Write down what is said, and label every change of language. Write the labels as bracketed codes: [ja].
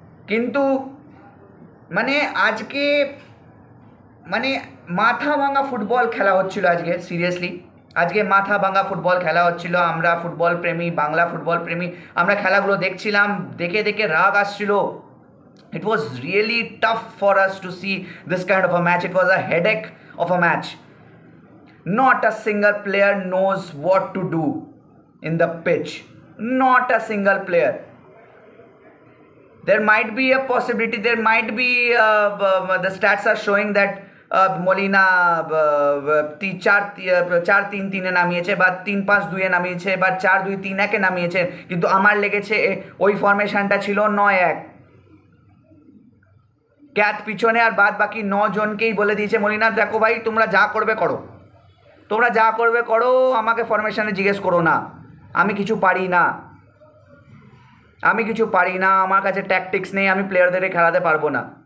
[bn] কিন্তু মানে আজকে মানে মাথা ভাঙা ফুটবল খেলা হচ্ছিল আজকে, সিরিয়াসলি আজকে মাথা ভাঙা ফুটবল খেলা হচ্ছিল। আমরা ফুটবল প্রেমী, বাংলা ফুটবল প্রেমী, আমরা খেলাগুলো দেখছিলাম, দেখে দেখে রাগ আসছিল। [en] It was really tough for us to see this kind of a match. It was a headache of a match. Not a single player knows what to do in the pitch. Not a single player. There might be a possibility, there might be the stats are showing that Molina 4-3-3 [bn] নামিয়েছে বা 3-5-2 নামিয়েছে বা 4-2-3-1 নামিয়েছে, কিন্তু আমার লেগেছে ওই ফরমেশনটা ছিল 9-1। Cath পিছনে আর বাদ বাকি 9 জনকেই বলে দিয়েছে মলিনা, দেখো ভাই তোমরা যা করবে করো, তোমরা যা করবে করো, আমাকে ফরমেশনে জিজ্ঞেস করো না, আমি কিছু পারি না, আমি কিছু পারি না, আমার কাছে ট্যাকটিক্স নেই, আমি প্লেয়ারদের খেলাতে পারবো না।